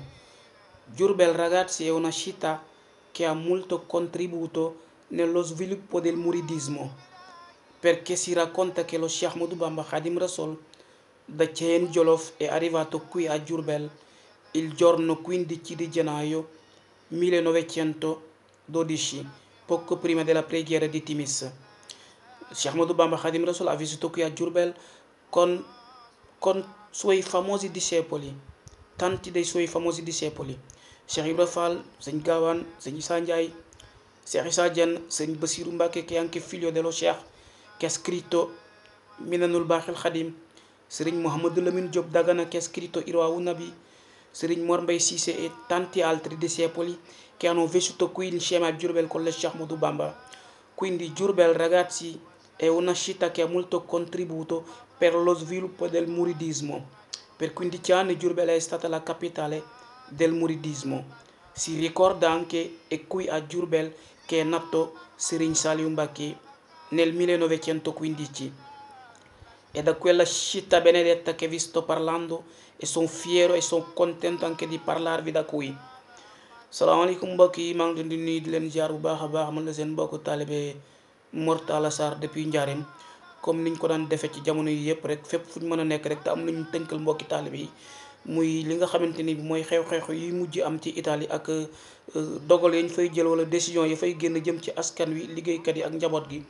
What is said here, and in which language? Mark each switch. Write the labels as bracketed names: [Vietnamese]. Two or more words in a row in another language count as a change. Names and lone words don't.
[Italian] Diourbel ragazzi è una città che ha molto contribuito nello sviluppo del muridismo, perché si racconta che lo Sheikh Ahmadou Bamba Khadim Rasoul da Thiène Jolof è arrivato qui a Diourbel il giorno 15 di gennaio 1912, poco prima della preghiera di Timis. Sheikh Ahmadou Bamba Khadim Rasoul ha vissuto qui a Diourbel con, con suoi famosi discepoli, tanti dei suoi famosi discepoli. Cheikh Ibra Fall, Sëñ Gaawaan, Sëñ Issa Ndiaye, Cheikh Issa Diène, Sëñ Bassirou Mbacké, che è anche figlio dello Cheikh, che ha scritto Minanul Baaxil Khadim, Serigne Mouhamadou Lamine Diop Dagana, che ha scritto Irwaa'u Nabi, Serigne Mor Mbaye Cissé e tanti altri discepoli che hanno vissuto qui insieme a Diourbel con le Cheikh Ahmadou Bamba. Quindi Diourbel ragazzi è una città che ha molto contribuito per lo sviluppo del muridismo. Per 15 anni Diourbel è stata la capitale del muridismo. Si ricorda anche è qui a Diourbel che è nato Serigne Saliou Mbacké nel 1915. È da quella città benedetta che vi sto parlando e sono fiero e sono contento anche di parlarvi da qui. [Wolof] salaamaaleykum mbokk yi, maa ngi leen di nuyu di leen jaar bu baax a baax. Man la seen mbokku taalibe Mor Talla Sarr depuis Njaareem, comme niñ ko daan defee ci jamono yi yëpp rek, fépp fu ñu mën a nekk rek te am nañu tënkal mbokki taalibe yi muy li nga xamante ni bi mooy xew-xew yi mujj am ci Italie ak dogal yañ fay jël wala décision yi fay génn jëm ci askan wi, liggéeykat yi ak njaboot gi.